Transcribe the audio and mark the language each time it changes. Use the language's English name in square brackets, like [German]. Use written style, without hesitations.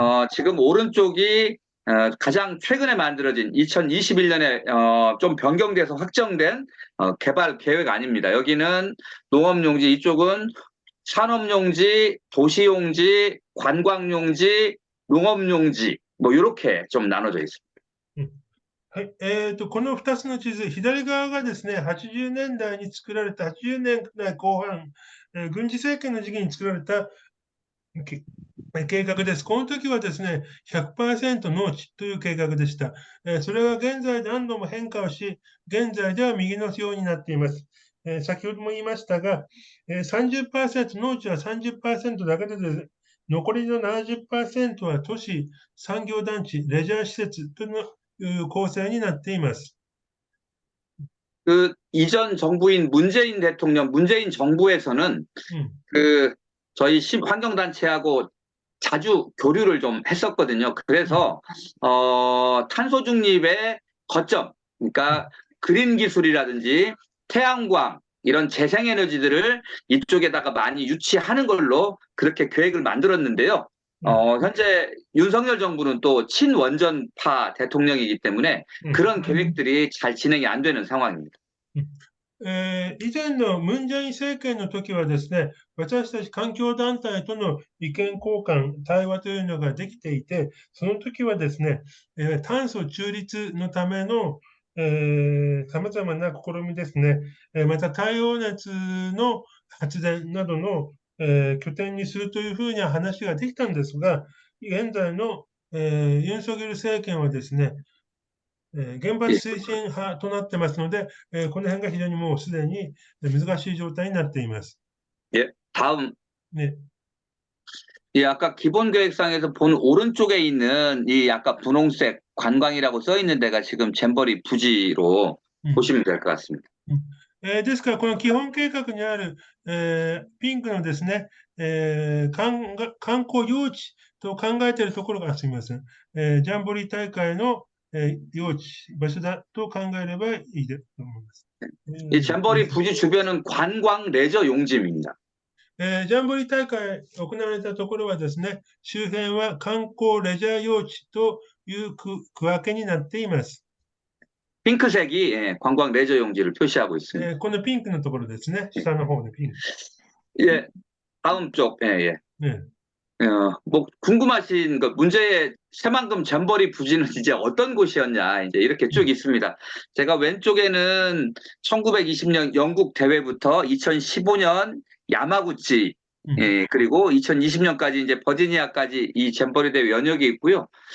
[Korean] 지금 오른쪽이 가장 최근에 만들어진 2021년에 좀 변경돼서 확정된 개발 계획 아닙니다. 여기는 농업용지, 이쪽은 산업용지, 도시용지, 관광용지, 농업용지 뭐 이렇게 좀 나눠져 있습니다. [Japanese] はい。この2つの地図、左側がですね、80年代に作られた、80年代後半、軍事政権の時期に作られた計画です。この時はですね、100% 農地という計画でした。それが現在何度も変化をし、現在では右のようになっています。先ほども言いましたが、30%、農地は 30% だけでですね、残りの 70% は都市、産業団地、レジャー施設という構成になっています。 [Korean] 그 이전 정부인 문재인 대통령, 문재인 정부에서는 그 저희 환경단체하고 자주 교류를 좀 했었거든요. 그래서 탄소 중립의 거점, 그러니까 그린 기술이라든지 태양광 이런 재생에너지들을 이쪽에다가 많이 유치하는 걸로 그렇게 계획을 만들었는데요. 현재 윤석열 정부는 또 친원전파 대통령이기 때문에 그런 계획들이 잘 진행이 안 되는 상황입니다. [Japanese] 以前のムン・ジェイン政権の時はですね、私たち環境団体との意見交換、対話というのができていて、その時はですね、炭素中立のための様々な試みですね、また太陽熱の発電などの拠点にするというふうな話ができたんですが、現在のユン・ソギョル政権はですね、原発推進派となってますので、この辺が非常にもうすでに難しい状態になっています。 [Korean] 예, 다음. 네. 예, 아까 기본 계획상에서 본 오른쪽에 있는 이 아까 분홍색 관광이라고 써 있는 데가 지금 잼버리 부지로 보시면 될 것 같습니다. [Japanese] ですから、この基本計画にある、ピンクのですね、観光用地と考えているところがすみません。ジャンボリー大会の用地、場所だと考えればいいと思います。 [Korean] 이 잼버리 부지 주변은 관광 레저 용지입니다. [Japanese] ジャンボリー大会行われたところはですね、周辺は観光レジャー用地という区分けになっています。 [Korean] 핑크색이 관광 레저 용지를 표시하고 있습니다. [Japanese] このピンクのところですね、下の方のピンク。 [Korean] 예, 다음 쪽. 예. 네. 뭐 궁금하신 그 문제의 새만금 잼버리 부지는 이제 어떤 곳이었냐 이제 이렇게 쭉 있습니다. 제가 왼쪽에는 1920년 영국 대회부터 2015년 야마구치, 예, 그리고 2020년까지 이제 버지니아까지 이 잼버리 대회 연역이 있고요.